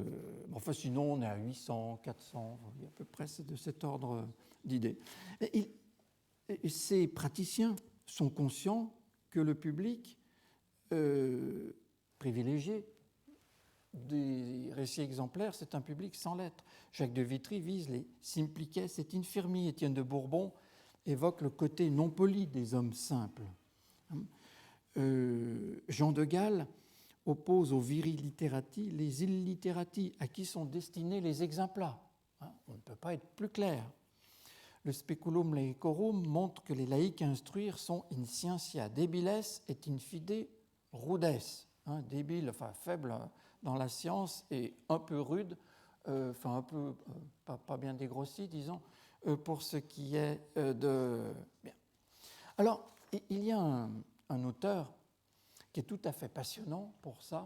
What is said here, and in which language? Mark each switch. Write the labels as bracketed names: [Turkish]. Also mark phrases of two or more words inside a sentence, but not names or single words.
[French] enfin, sinon, on est à 800, 400, il y a à peu près de cet ordre d'idées. Ces praticiens sont conscients que le public privilégié des récits exemplaires, c'est un public sans lettres. Jacques de Vitry vise les [Latin] simplices et infirmi. [French] Étienne de Bourbon évoque le côté non poli des hommes simples. Jean de Gall oppose aux viriliterati les illiterati, à qui sont destinés les exempla. On ne peut pas être plus clair. Le Speculum Laicorum montre que les laïcs à instruire sont [Latin] in scientia debiles et in fide rudes, [French] débile, enfin faible dans la science et un peu rude, enfin un peu pas bien dégrossi, disons, pour ce qui est de... Bien. Alors, il y a un auteur qui est tout à fait passionnant pour ça.